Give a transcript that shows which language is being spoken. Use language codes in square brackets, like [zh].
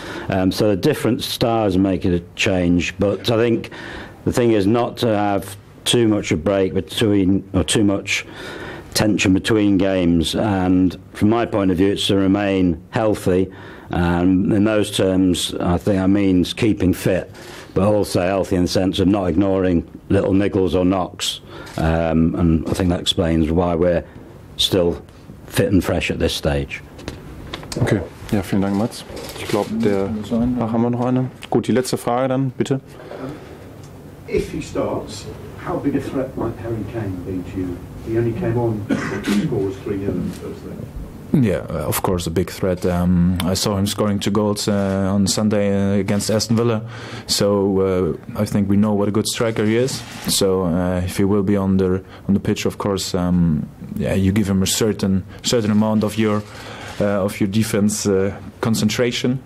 [en] So the different styles make it a change, but I think the thing is not to have too much a break between, or too much tension between games, and from my point of view it's to remain healthy, and in those terms I think that means keeping fit, but also healthy in the sense of not ignoring little niggles or knocks, and I think that explains why we're still fit and fresh at this stage. [de] Okay, ja, vielen Dank, Mats. Ich glaube, haben wir noch eine? Gut, die letzte Frage dann, bitte. [en] If he starts, How big a threat might Harry Kane be to you? He only came on to score 3-0 in the first leg. Yeah, of course, a big threat. I saw him scoring 2 goals on Sunday against Aston Villa. So I think we know what a good striker he is. So if he will be on the pitch, of course, you give him a certain amount of your defense concentration.